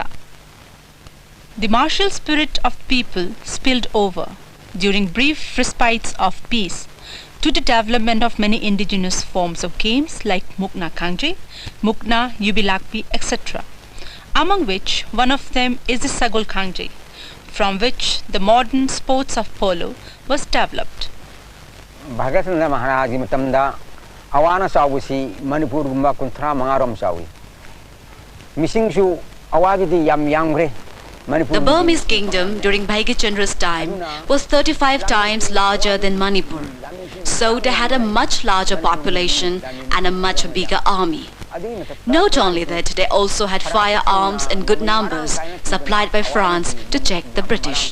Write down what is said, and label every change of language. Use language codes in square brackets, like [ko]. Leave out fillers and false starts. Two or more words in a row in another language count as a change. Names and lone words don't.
[en] The martial spirit of people spilled over during brief respites of peace to the development of many indigenous forms of games like Mukna Kangje, Mukna, Yubilakpi, etc., among which one of them is the Sagol Kangje, from which the modern sports of polo was developed. [mni] Bhagyachandra Maharaj matamda awana sawusi Manipur gumba kunthra mangarom sawi. Misingsu awagidi yam yangre. [en] The Burmese kingdom during Bhagyachandra's time was 35 times larger than Manipur, so they had a much larger population and a much bigger army. Not only that, they also had firearms in good numbers supplied by France to check the British.